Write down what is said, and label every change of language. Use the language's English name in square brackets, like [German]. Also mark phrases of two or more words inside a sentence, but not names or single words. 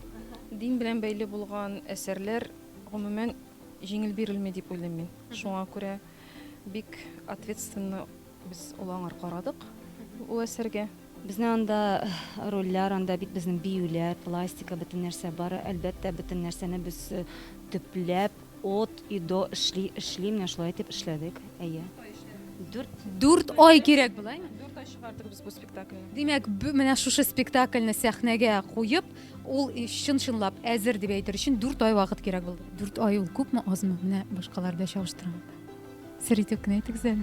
[Tatar] Дин белән бәйле булган әсәрләр гомумән җиңел бирелми дип уйлыйм мин. Шуңа күрә бик ответственно без улаңар карадык ул әсәргә. Безнең анда рольләр, анда бит безнең биюләр, пластика, бөтен нәрсә бар. Әлбәттә, бөтен нәрсәне без төпләп, [Russian] от и до [Tatar] эшли, менә шулай итеп эшләдек. Әйе. 4 ай кирәк булаймы? 4 ай чыгардык без бу спектакльне. Димәк, менә шушы спектакльне сәхнәгә куеп, ул чын-чынлап әзер дип әйтер өчен 4 ай вакыт кирәк булды. 4 ай ул күпме, азмы? Менә башкаларда чагыштырам. Сер итеп кенә әйтегез әле.